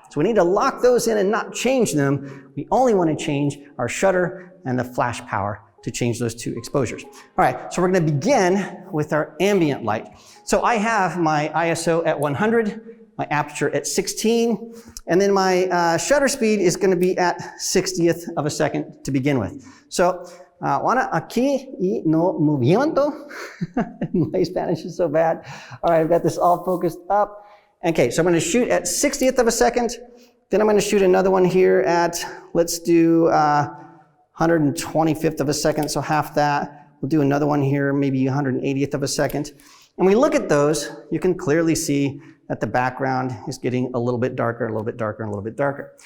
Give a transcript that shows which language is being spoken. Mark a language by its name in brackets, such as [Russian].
[English] So we need to lock those in and not change them. We only want to change our shutter and the flash power to change those two exposures. All right, so we're going to begin with our ambient light. So I have my ISO at 100, my aperture at 16, and then my shutter speed is going to be at 60th of a second to begin with. [Spanish] So, Juana, aquí y no movimiento. [English] My Spanish is so bad. All right, I've got this all focused up. Okay, so I'm going to shoot at 60th of a second. Then I'm going to shoot another one here at, let's do 125th of a second, so half that. We'll do another one here, maybe 180th of a second. And we look at those, you can clearly see that the background is getting a little bit darker, a little bit darker, and a little bit darker.